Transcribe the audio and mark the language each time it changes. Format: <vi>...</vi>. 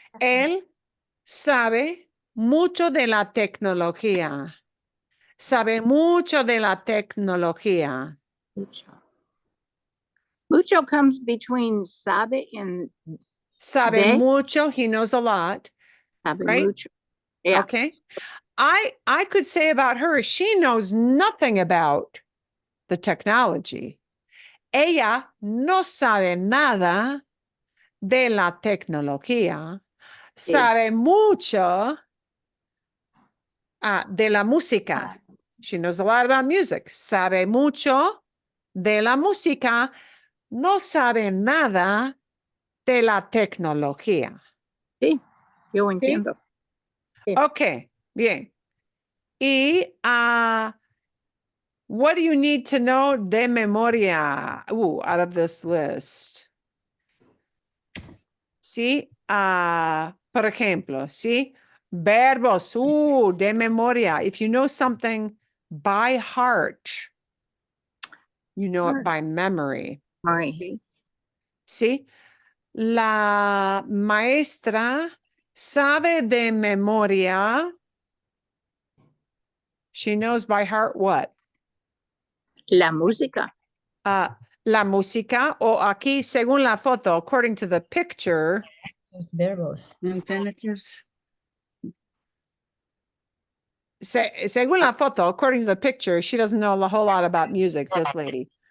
<es>Él sabe mucho de la tecnología. Sabe mucho de la tecnología. Mucho.</es> <en>Mucho comes between sabe and</en> <es>Sabe de.</es> <en>mucho, he knows a lot,</en> <es>Sabe</es> <en>right?</en> <es>mucho. Yeah.</es> <en>Okay. I could say about her, she knows nothing about the technology.</en> <es>Ella no sabe nada de la tecnología. Sabe mucho de la música.</es> <en>She knows a lot about music.</en> <es>Sabe mucho de la música. No sabe nada de la tecnología. Sí, yo entiendo. Sí.</es> <en>Okay, bien. Y what do you need to know</en> <es>de memoria?</es> <en>Out of this list.</en> <es>Sí, por ejemplo, sí, verbos, de memoria.</es> <en>If you know something by heart, you know it by memory. Sorry.</en> <es>Sí, la maestra sabe de memoria.</es> <en>She knows by heart what?</en> <es>La música. La música, o aquí, según la foto,</es> <en>according to the picture,</en> <es>Los verbos.</es> <en>Infinitives.</en> <es>según la foto,</es> <en>according to the picture, she doesn't know a whole lot about music, this lady.</en>